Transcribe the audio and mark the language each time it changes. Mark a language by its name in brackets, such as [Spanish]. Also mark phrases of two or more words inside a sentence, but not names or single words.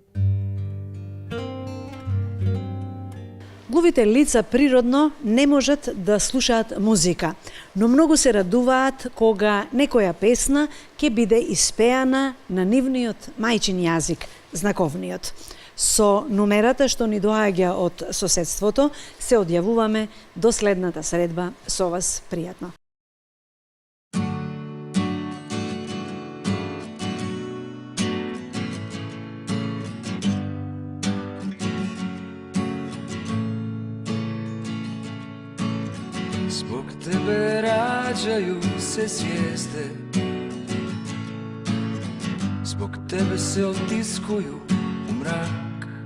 [Macedonian] Глувите лица природно не можат да слушаат музика, но многу се радуваат кога некоја песна ќе биде испеана на нивниот мајчин јазик, знаковниот. Со номерата што ни доаѓа од соседството се одјавуваме до следната средба со вас пријатно. [Croatian] Zbog tebe rađaju se zvijezde, zbog tebe se otiskuju u mrak.